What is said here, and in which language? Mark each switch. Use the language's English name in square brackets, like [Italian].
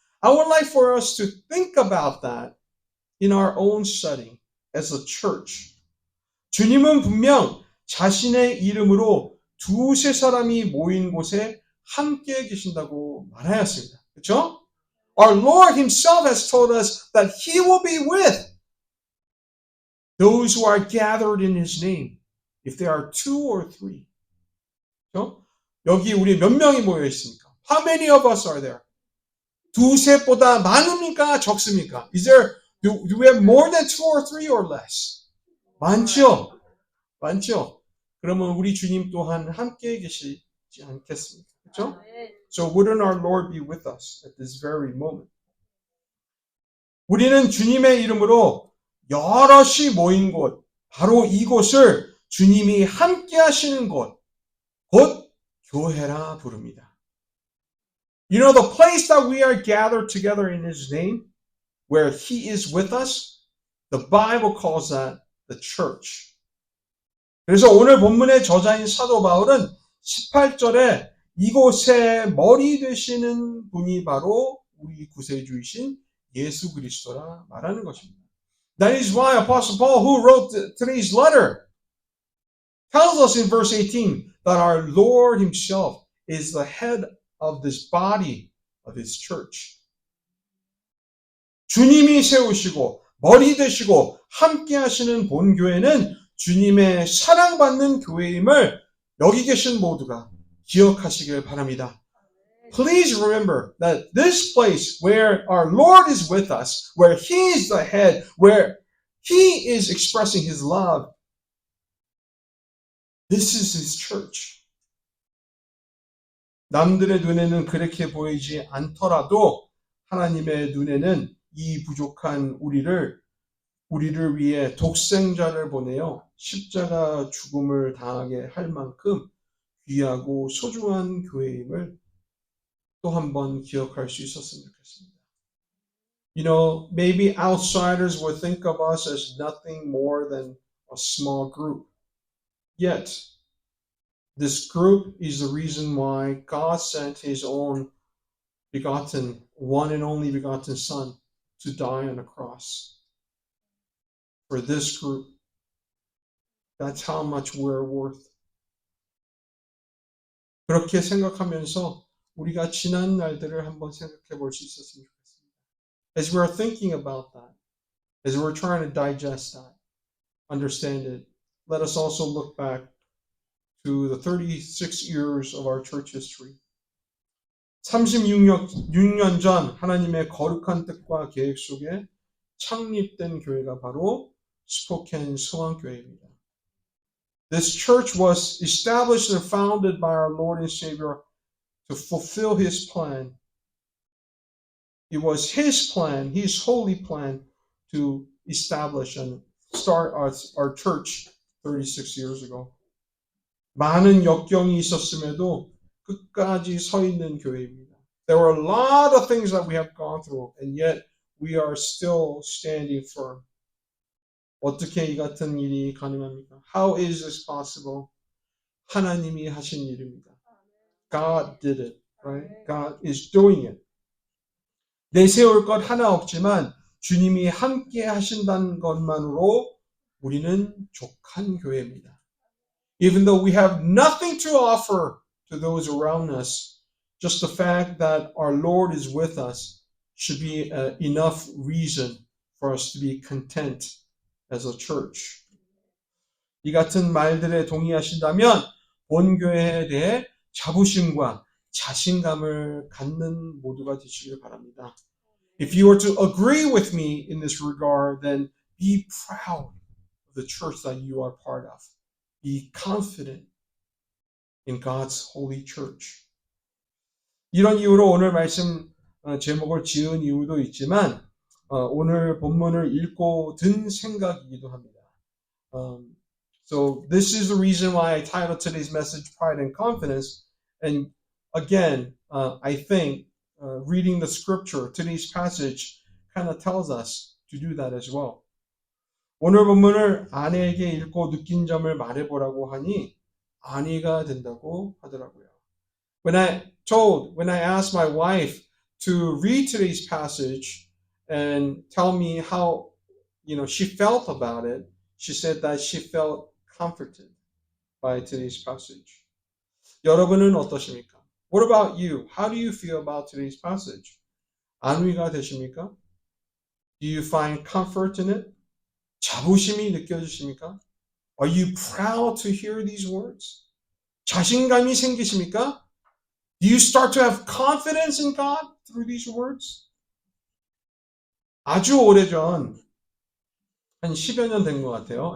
[English] I would like for us to think about that in our own setting as a church. [Korean] 주님은 분명 자신의 이름으로 두세 사람이 모인 곳에 함께 계신다고 말하였습니다. 그렇죠? [English] Our Lord himself has told us that he will be with those who are gathered in his name. If there are two or three. [Korean] 그렇죠? 여기 우리 몇 명이 모여 있습니까? [English] How many of us are there? [Korean] 두셋보다 많습니까? 적습니까? [English] Do we have more than two or three or less? [Korean] 많죠? 많죠? 그러면 우리 주님 또한 함께 계시지 않겠습니까? 그렇죠? [English] So wouldn't our Lord be with us at this very moment? [Korean] 우리는 주님의 이름으로 여럿이 모인 곳, 바로 이곳을 주님이 함께 하시는 곳, 곧 교회라 부릅니다. [English] You know, the place that we are gathered together in his name, where he is with us, the Bible calls that the church. [Korean] 그래서 오늘 본문의 저자인 사도 바울은 18절에 이곳의 머리 되시는 분이 바로 우리 구세주이신 예수 그리스도라 말하는 것입니다. [English] That is why Apostle Paul, who wrote today's letter, tells us in verse 18 that our Lord himself is the head of this body of his church. [Korean] 주님이 세우시고 머리 되시고 함께 하시는 본교회는 주님의 사랑받는 교회임을 여기 계신 모두가 기억하시길 바랍니다. [English] Please remember that this place where our Lord is with us, where he is the head, where he is expressing his love, this is his church. [Korean] 남들의 눈에는 그렇게 보이지 않더라도 하나님의 눈에는 이 부족한 우리를 위해 독생자를 보내어 십자가 죽음을 당하게 할 만큼 귀하고 소중한 교회임을 또 한 번 기억할 수 있었으면 좋겠습니다. [English] You know, maybe outsiders would think of us as nothing more than a small group. Yet, this group is the reason why God sent his own begotten, one and only begotten Son to die on the cross for this group. That's how much we're worth. [Korean] 그렇게 생각하면서 우리가 지난 날들을 한번 생각해 볼 수 있었으면 좋겠습니다. [English] As we're thinking about that, as we're trying to digest that, understand it, let us also look back to the 36 years of our church history. [Korean] 36년 전 하나님의 거룩한 뜻과 계획 속에 창립된 교회가 바로 스포켄 소망교회입니다. [English] This church was established and founded by our Lord and Savior to fulfill his plan. It was his plan, his holy plan, to establish and start our church 36 years ago. [Korean] 많은 역경이 있었음에도 끝까지 서 있는 교회입니다. [English] There were a lot of things that we have gone through, and yet we are still standing firm. [Korean] 어떻게 이 같은 일이 가능합니까? [English] How is this possible? [Korean] 하나님이 하신 일입니다. [English] God did it, right? God is doing it. [Korean] 내세울 것 하나 없지만 주님이 함께 하신다는 것만으로 우리는 족한 교회입니다. [English] Even though we have nothing to offer to those around us, just the fact that our Lord is with us should be enough reason for us to be content as a church. [Korean] 이 같은 말들에 동의하신다면 본교회에 대해 자부심과 자신감을 갖는 모두가 되시길 바랍니다. [English] If you were to agree with me in this regard, then be proud of the church that you are part of. Be confident in God's holy church. [Korean] 이런 이유로 오늘 말씀 제목을 지은 이유도 있지만 오늘 본문을 읽고 든 생각이기도 합니다. [English] So this is the reason why I titled today's message Pride and Confidence. And again, I think reading the scripture, today's passage kind of tells us to do that as well. [Korean] 오늘 본문을 아내에게 읽고 느낀 점을 말해보라고 하니 아니가 된다고 하더라고요. [English] When I asked my wife to read today's passage and tell me how, she felt about it, she said that she felt comforted by today's passage. [Korean] 여러분은 어떠십니까? [English] What about you? How do you feel about today's passage? [Korean] 안위가 되십니까? [English] Do you find comfort in it? [Korean] 자부심이 느껴지십니까? [English] Are you proud to hear these words? [Korean] 자신감이 생기십니까? [English] Do you start to have confidence in God through these words? [Korean] 아주 오래전, 한 10여 년 된 것 같아요.